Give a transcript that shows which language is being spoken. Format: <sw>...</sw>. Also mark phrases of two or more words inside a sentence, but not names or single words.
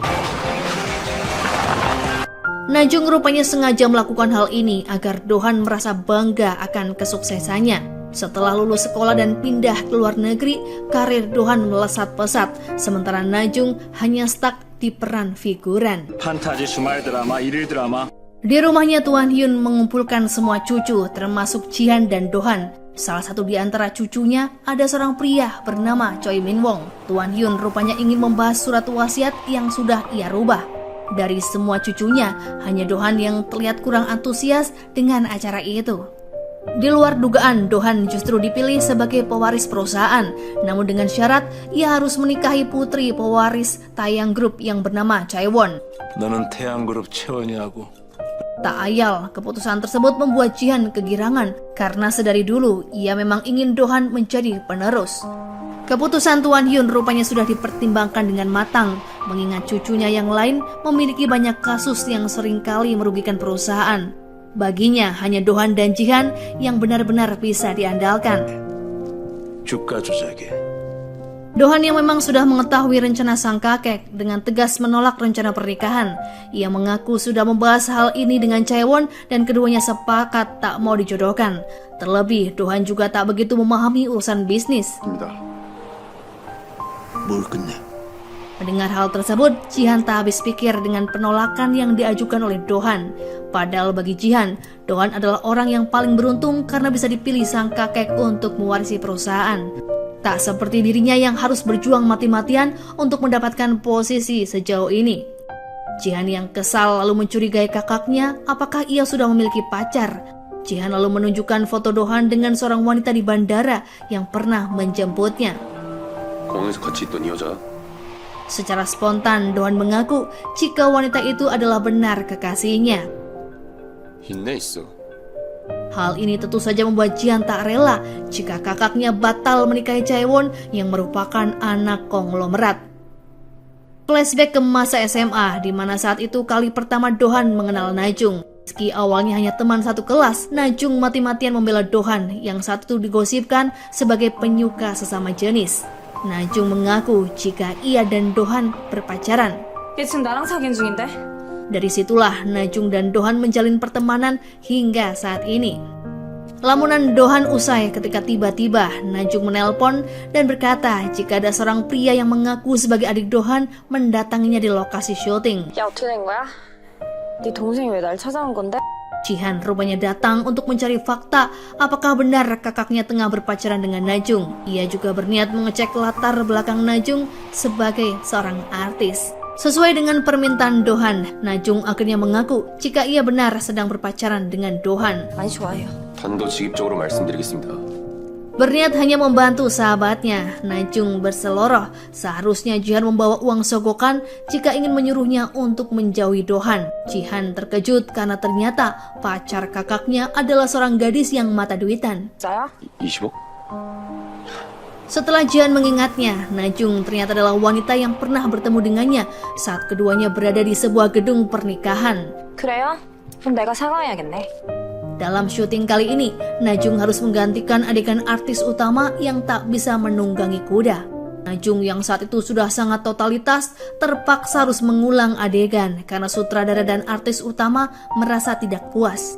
<id>Najung rupanya sengaja melakukan hal ini agar Dohan merasa bangga akan kesuksesannya. Setelah lulus sekolah dan pindah ke luar negeri, karir Dohan melesat pesat, sementara Najung hanya stuck di peran figuran.</id> <ko>판타지 주말 드라마, 일일 드라마.</ko> <id>Di rumahnya Tuan Hyun mengumpulkan semua cucu termasuk Jihan dan Dohan. Salah satu di antara cucunya ada seorang pria bernama Choi Min Wong. Tuan Hyun rupanya ingin membahas surat wasiat yang sudah ia rubah. Dari semua cucunya, hanya Dohan yang terlihat kurang antusias dengan acara itu. Di luar dugaan, Dohan justru dipilih sebagai pewaris perusahaan. Namun dengan syarat, ia harus menikahi putri pewaris Taeyang Group yang bernama Chaewon.</id> <ko>너는 태양그룹 채원이하고</ko> <id>Tak ayal, keputusan tersebut membuat Jihan kegirangan karena sedari dulu ia memang ingin Dohan menjadi penerus. Keputusan Tuan Hyun rupanya sudah dipertimbangkan dengan matang, mengingat cucunya yang lain memiliki banyak kasus yang seringkali merugikan perusahaan. Baginya hanya Dohan dan Jihan yang benar-benar bisa diandalkan.</id> <ko>주가 조작에</ko> <id>Dohan yang memang sudah mengetahui rencana sang kakek dengan tegas menolak rencana pernikahan. Ia mengaku sudah membahas hal ini dengan Chaewon dan keduanya sepakat tak mau dijodohkan. Terlebih, Dohan juga tak begitu memahami urusan bisnis.</id> <ko>입니다. 뭘 끝내?</ko> <id>Mendengar hal tersebut, Jihan tak habis pikir dengan penolakan yang diajukan oleh Dohan. Padahal bagi Jihan, Dohan adalah orang yang paling beruntung karena bisa dipilih sang kakek untuk mewarisi perusahaan. Tak seperti dirinya yang harus berjuang mati-matian untuk mendapatkan posisi sejauh ini. Jihan yang kesal lalu mencurigai kakaknya apakah ia sudah memiliki pacar. Jihan lalu menunjukkan foto Dohan dengan seorang wanita di bandara yang pernah menjemputnya.</id> <ko>공항에서 같이 있던 이 여자.</ko> <id>Secara spontan, Dohan mengaku jika wanita itu adalah benar kekasihnya.</id> <ko>있네 있어.</ko> <id>Hal ini tentu saja membuat Jihan tak rela jika kakaknya batal menikahi Chaewon yang merupakan anak konglomerat. Flashback ke masa SMA, di mana saat itu kali pertama Dohan mengenal Najung. Meski awalnya hanya teman satu kelas, Najung mati-matian membela Dohan yang saat itu digosipkan sebagai penyuka sesama jenis. Najung mengaku jika ia dan Dohan berpacaran.</id> <ko>얘 지금 나랑 사귄 중인데?</ko> <id>Dari situlah Najung dan Dohan menjalin pertemanan hingga saat ini. Lamunan Dohan usai ketika tiba-tiba Najung menelpon dan berkata jika ada seorang pria yang mengaku sebagai adik Dohan mendatanginya di lokasi syuting.</id> <ko>야, 어떻게 된 거야? 네 동생이 왜 날 찾아온 건데?</ko> <id>Jihan rupanya datang untuk mencari fakta apakah benar kakaknya tengah berpacaran dengan Najung. Ia juga berniat mengecek latar belakang Najung sebagai seorang artis. Sesuai dengan permintaan Dohan, Najung akhirnya mengaku jika ia benar sedang berpacaran dengan Dohan.</id> <ko>많이 좋아해요. 단도직입적으로 말씀드리겠습니다.</ko> <id>Berniat hanya membantu sahabatnya, Najung berseloroh seharusnya Jihan membawa uang sogokan jika ingin menyuruhnya untuk menjauhi Dohan. Jihan terkejut karena ternyata pacar kakaknya adalah seorang gadis yang mata duitan.</id> <ko>진짜야? 20억?</ko> <id>Setelah Jihan mengingatnya, Najung ternyata adalah wanita yang pernah bertemu dengannya saat keduanya berada di sebuah gedung pernikahan.</id> <ko>그래요? 그럼 내가 사과해야겠네.</ko> <id>Dalam syuting kali ini, Najung harus menggantikan adegan artis utama yang tak bisa menunggangi kuda. Najung yang saat itu sudah sangat totalitas terpaksa harus mengulang adegan karena sutradara dan artis utama merasa tidak puas.</id>